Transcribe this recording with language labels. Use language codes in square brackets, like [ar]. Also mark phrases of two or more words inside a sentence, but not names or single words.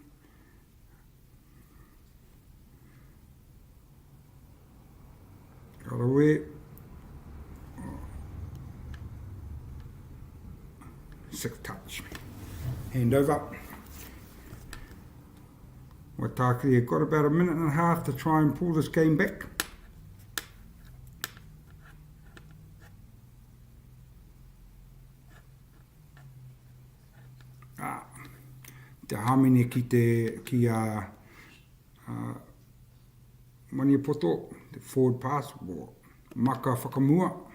[mi] Karawe. [en] Sixth touch. Hand over. Waitakere have got about a minute and a half to try and pull this game back. [mi] Te hamine ki a Maniopoto, [en] the forward pass, [mi] maka whakamua.